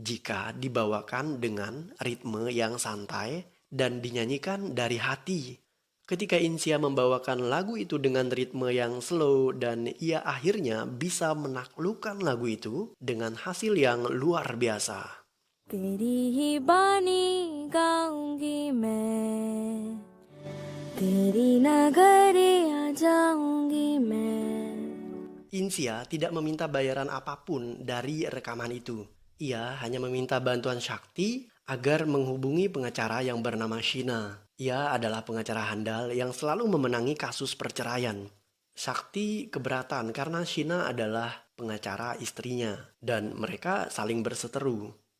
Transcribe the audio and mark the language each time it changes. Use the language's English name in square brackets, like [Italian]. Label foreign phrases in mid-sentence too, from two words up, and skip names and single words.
[Indonesian] jika dibawakan dengan ritme yang santai dan dinyanyikan dari hati. Ketika Insia membawakan lagu itu dengan ritme yang slow dan ia akhirnya bisa menaklukkan lagu itu dengan hasil yang luar biasa. [Hindi] तेरी ही बानी गाऊंगी मैं तेरी नगरिया जाऊंगी मैं. [Indonesian] Insia tidak meminta bayaran apapun dari rekaman itu. Ia hanya meminta bantuan Shakti agar menghubungi pengacara yang bernama Sheena. Ia adalah pengacara handal yang selalu memenangi kasus perceraian. Shakti keberatan karena Sheena adalah pengacara istrinya dan mereka saling berseteru.